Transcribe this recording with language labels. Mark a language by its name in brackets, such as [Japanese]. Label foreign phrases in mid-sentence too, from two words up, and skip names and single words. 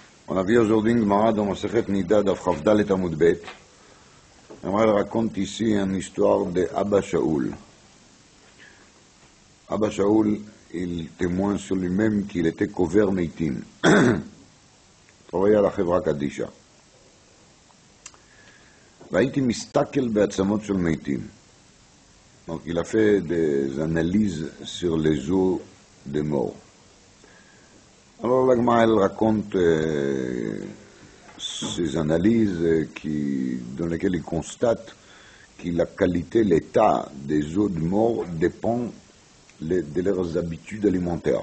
[French] On a vu aujourd'hui une Gemara dans Masechet Nida d'Af Chavdalet Amud Bet. Elle raconte ici une histoire de Abba Shaul. Abba Shaul, il témoigne sur lui-même qu'il était couvert meitim. Il travaillait à la Chevra Kadisha. [Hebrew] והייתי מסתכל בעצמות של מתים. [French] Donc il a fait des analyses sur les os des morts. Alors la Gemara elle raconte ces analyses dans lesquelles il constate que la qualité, l'état des os de mort dépend de leurs habitudes alimentaires.